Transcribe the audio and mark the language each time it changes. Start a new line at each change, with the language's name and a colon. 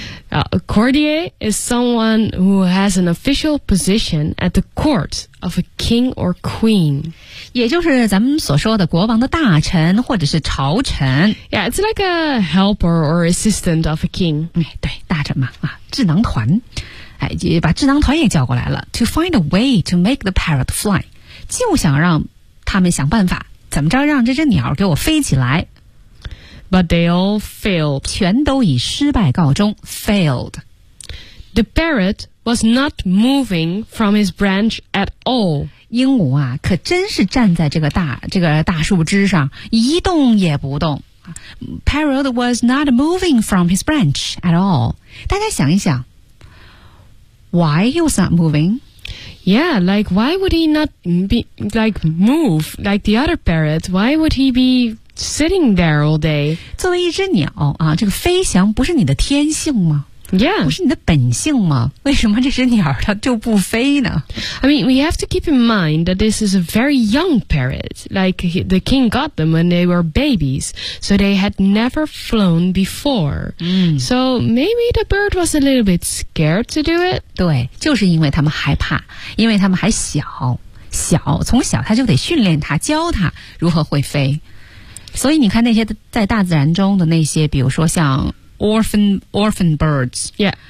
English: A courtier is someone who has an official position at the court of a king or queen.
Chinese: 也就是咱们所说的国王的大臣或者是朝臣。
English: Yeah, it's like a helper or assistant of a king.
Chinese: 对，大臣嘛，啊，智囊团，哎，也把智囊团也叫过来了。
English: To find a way to make the parrot fly.
Chinese: 就想让他们想办法，怎么着让这只鸟给我飞起来。
English: But they all failed.
Chinese: 全都以失败告终 ,failed.
English: The parrot was not moving from his branch at all.
Chinese: 鹦鹉啊可真是站在这个大树枝上一动也不动。
English: Parrot was not moving from his branch at all.
Chinese: 大家想一想
English: ,why he was not moving? Yeah, like, why would he not be, like, move, like the other parrot? Why would he be sitting there all day?
Chinese: 作为一只鸟啊，这个飞翔不是你的天性吗？
English: Yeah.
Chinese: 不是你的本性吗？为什么这只鸟它就不飞呢？
English: I mean, we have to keep in mind that this is a very young parrot. Like, the king got them when they were babies, so they had never flown before. So maybe the bird was a little bit scared to do it.
Chinese: 对，就是因为他们害怕，因为他们还小，小，从小他就得训练他，教他如何会飞。所以你看那些在大自然中的那些，比如说像Orphan birds.
English: Yeah.